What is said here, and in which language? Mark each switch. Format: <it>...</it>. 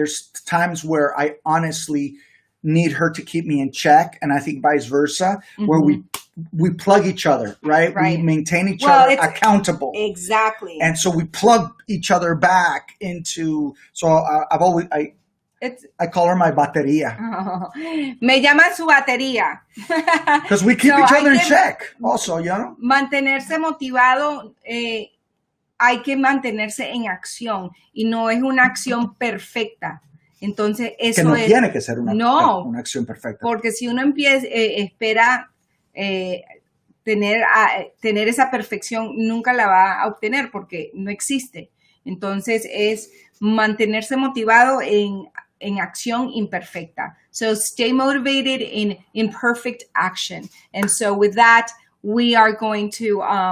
<en>There's times where I honestly need her to keep me in check, and I think vice versa, where we plug each other, right? We maintain each other accountable. Exactly. And so we plug each other back into, so I call her my batería.</en> <es>Me llama su batería.</es> <en>Because we keep each other in check also, you know?</en> <es>Mantenerse motivado, hay que mantenerse en acción, y no es una acción perfecta. Entonces, eso que no es, tiene que ser una acción perfecta. Porque si uno espera tener esa perfección, nunca la va a obtener, porque no existe. Entonces, es mantenerse motivado en acción imperfecta.</es> <en>So stay motivated in imperfect action. And so with that, we are going to,</en>